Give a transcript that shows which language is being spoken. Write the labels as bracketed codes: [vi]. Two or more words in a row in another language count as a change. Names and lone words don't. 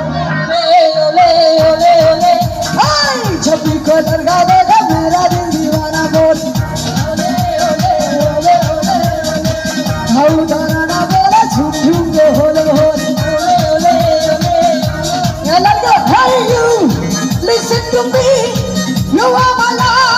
[hi] ओले ओले ओले छपी को लड़का देखा मेरा दिल दीवाना बोले ओले ओले ओले ओले ढाल तारा ना बोले झुम झुम के होले होले ओले ओले ये लड़का [en] hey you listen to me you are my love